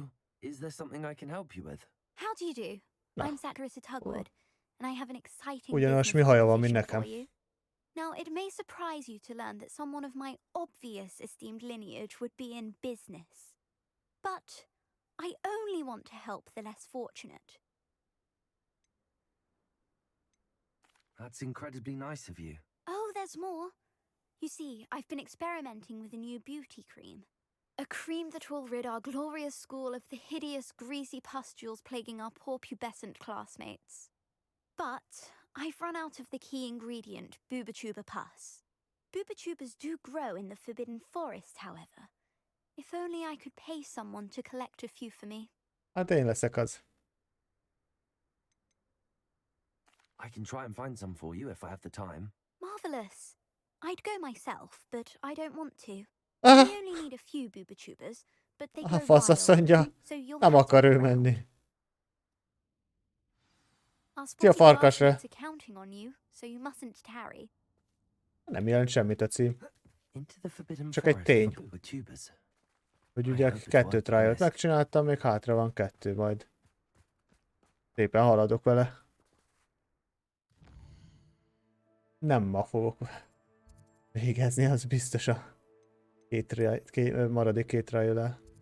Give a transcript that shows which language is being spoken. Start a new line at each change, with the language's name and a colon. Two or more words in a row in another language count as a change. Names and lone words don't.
English: Is there something I can help you with? How do you do? No. I'm Zacharis Tugwood, and I have an exciting
Hungarian: Ugyanaz mi
English: business
Hungarian: haja van, mint
English: proposition
Hungarian: nekem.
English: for you. Now, it may surprise you to learn that someone of my obvious esteemed lineage would be in business. But I only want to help the less fortunate. That's incredibly nice of you. Oh, there's more. You see, I've been experimenting with a new beauty cream. A cream that will rid our glorious school of the hideous, greasy pustules plaguing our poor pubescent classmates. But I've run out of the key ingredient, boobotuber pus. Boobotubers do grow in the Forbidden Forest, however. If only I could pay someone to collect a few for me.
Hungarian: Hát én leszek az.
English: I can try and find some for you if I have the time. Marvelous. I'd go myself, but I don't want to. Ah, We only need a few boobotubers, but they
Hungarian: a
English: go
Hungarian: fasz azt
English: wild,
Hungarian: mondja,
English: so you'll
Hungarian: nem
English: have to
Hungarian: akar ő
English: look around.
Hungarian: menni.
English: Our
Hungarian: Szia,
English: spotty
Hungarian: farkasra.
English: classmates are counting on you, so you mustn't tarry.
Hungarian: Nem jelent semmit a cím.
English: Into the Forbidden
Hungarian: Csak egy
English: Forest
Hungarian: tény.
English: for boobotubers.
Hungarian: Hogy ugye kettőt rájött, megcsináltam, még hátra van kettő majd. Szépen haladok vele. Nem ma fogok végezni, az biztos a maradék két rájölel.